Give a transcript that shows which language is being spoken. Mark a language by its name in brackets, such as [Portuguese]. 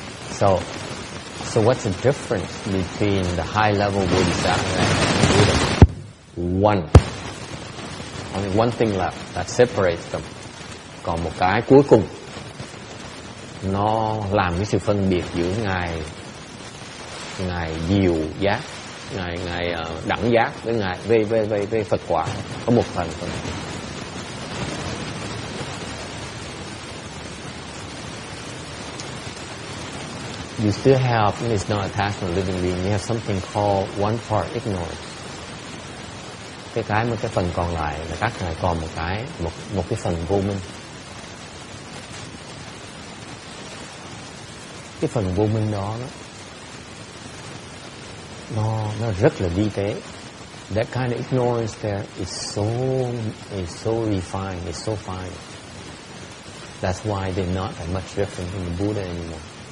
[English] So what's the difference between the high-level Bodhisattva and Buddha? Only one thing left that separates them. [Vietnamese] Còn một cái cuối cùng, nó làm cái sự phân biệt giữa ngài diệu giác, ngài đẳng giác với ngài về Phật quả, có một phần thôi. [English] You still have, it's not attached to a living being, you have something called one part ignorance. [Vietnamese] Cái phần còn lại là các ngài còn một cái phần vô minh. Cái phần vô minh đó nó rất là vi tế. [English] That kind of ignorance there is so refined, it's so fine. That's why they're not that much different from the Buddha anymore.